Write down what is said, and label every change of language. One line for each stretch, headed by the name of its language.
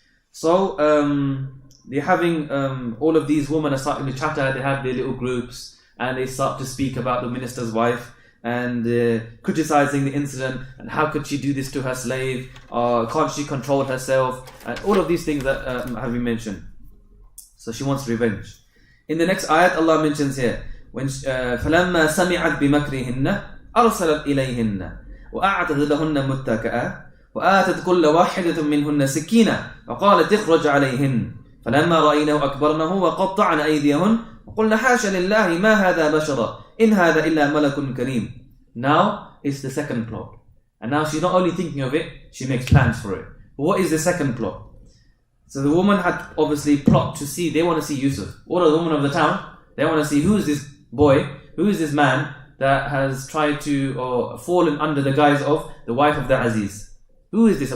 English: So they're having all of these women are starting to chatter. They have their little groups and they start to speak about the minister's wife and criticizing the incident and how could she do this to her slave, or can't she control herself, and all of these things that have been mentioned. So she wants revenge. In the next ayat, Allah mentions here when
Arabic: فَلَمَّا سَمِعَتْ بِمَكْرِهِنَّ أَرْسَلَتْ إِلَيْهِنَّ وَأَعْتَدْ لَهُنَّ مُتَّكَأً وآتت كل واحدة منهن سكينة وقالت اخرج عليهن فلما رأينه أكبرنه وقطعن أيديهن وقلنا حاشا لله ما هذا بشرا إن هذا إلا ملك كريم.
English: Now it's the second plot, and now she's not only thinking of it, she makes plans for it. But what is the second plot? So the woman had obviously plot to see, they want to see Yusuf. All of the women of the town, they want to see who is this boy, who is this man that has tried to or fallen under the guise of the wife of the Aziz. Who is this?